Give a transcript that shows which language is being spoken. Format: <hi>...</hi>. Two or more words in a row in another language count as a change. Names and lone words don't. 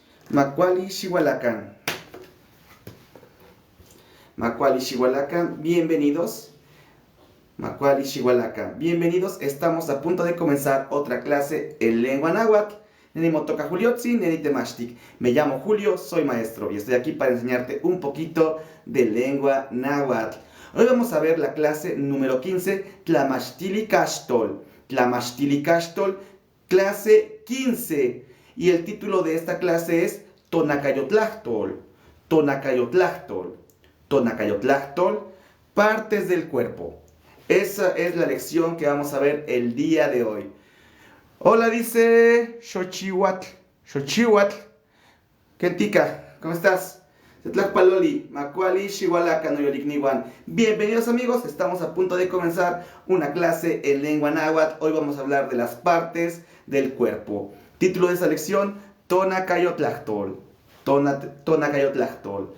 <nah>Macuali Xihualacan. Macuali Xihualacan, bienvenidos. Macuali Xihualacan,</nah> <es>bienvenidos. Estamos a punto de comenzar otra clase en lengua náhuatl.</es> <nah>Neni motoka Juliotzi, neni temashtik.</nah> <es>Me llamo Julio, soy maestro y estoy aquí para enseñarte un poquito de lengua náhuatl. Hoy vamos a ver la clase número 15,</es> <nah>Tlamashtili Caxtol. Tlamashtili Caxtol,</nah> <es>clase 15. Y el título de esta clase es Tonacayotlachtol.</es> <nah>Tonacayotlachtol. Tonacayotlachtol,</nah> <es>partes del cuerpo. Esa es la lección que vamos a ver el día de hoy. Hola, dice Xochihuatl.</es> <nah>Xochihuatl. Kentika,</nah> <es>¿cómo estás?</es> <nah>Setlacpaloli, Macuali, Xihualacan, Noyolicniwan.</nah> <es>Bienvenidos amigos, estamos a punto de comenzar una clase en lengua náhuatl. Hoy vamos a hablar de las partes del cuerpo. Título de esta lección, Tonacayotlachtol.</es> <nah>Tonacayotlachtol.</nah>